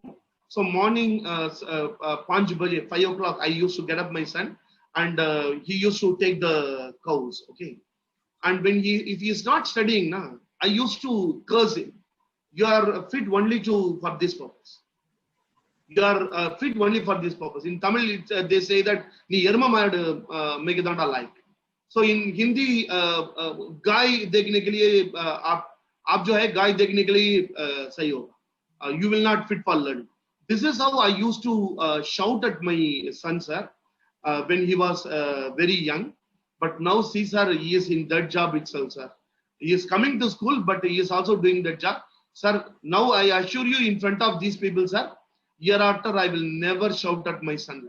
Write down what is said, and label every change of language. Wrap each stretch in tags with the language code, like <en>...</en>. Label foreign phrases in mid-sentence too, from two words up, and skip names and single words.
<en>So morning, 5 o'clock, I used to get up my son and he used to take the cows, okay? And when if he is not studying now, I used to curse him. You are fit only for this purpose. You are fit only for this purpose. In Tamil, they say that</en> <ta>நீ எருமை மாடு மேய்க்கத்தான்</ta> <en>like.</en> <hi>So</hi> <en>in Hindi,</en> <hi>गाय देखने के लिए आप जो है गाय देखने के लिए सही होगा. You will not fit for learning. This is how I used to shout at my son, sir, when he was very young. But now, see, sir, he is in that job itself, sir. He is coming to school, but he is also doing that job. Sir, now I assure you in front of these people, sir, hereafter I will never shout at my son.</hi>